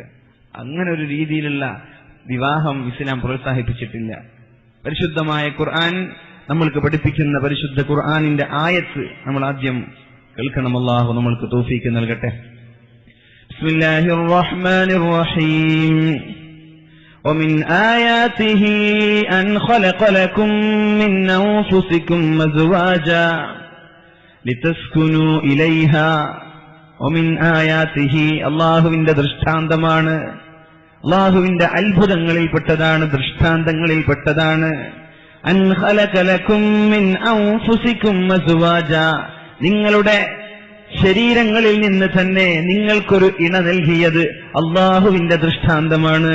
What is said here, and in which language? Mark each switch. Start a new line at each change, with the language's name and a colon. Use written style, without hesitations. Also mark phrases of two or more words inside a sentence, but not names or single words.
Malayalam: അങ്ങനെ ഒരു രീതിയിലുള്ള വിവാഹം ഇസ്ലാം പ്രോത്സാഹിപ്പിച്ചിട്ടില്ല. പരിശുദ്ധമായ ഖുർആൻ നമ്മൾക്ക് പഠിപ്പിക്കുന്ന പരിശുദ്ധ ഖുർആനിന്റെ ആയത്ത് നമ്മൾ ആദ്യം കേൾക്കണം. അല്ലാഹു നമ്മൾക്ക് തൗഫീഖ് നൽകട്ടെ.
Arabic: بسم الله الرحمن الرحيم. ومن آياته أن خلق لكم من أنفسكم أزواجا لتسكنوا إليها ومن آياته
Malayalam: അല്ലാഹുവിന്റെ ദൃഷ്ടാന്തമാണ്, അല്ലാഹുവിന്റെ അത്ഭുതങ്ങളിൽപ്പെട്ടതാണ്, ദൃഷ്ടാന്തങ്ങളിൽപ്പെട്ടതാണ്.
Arabic: أن خلق لكم من أنفسكم أزواجا,
Malayalam: നിങ്ങളുടെ ശരീരങ്ങളിൽ നിന്ന് തന്നെ നിങ്ങൾക്കൊരു ഇണ നൽകിയത് അല്ലാഹുവിന്റെ ദൃഷ്ടാന്തമാണ്.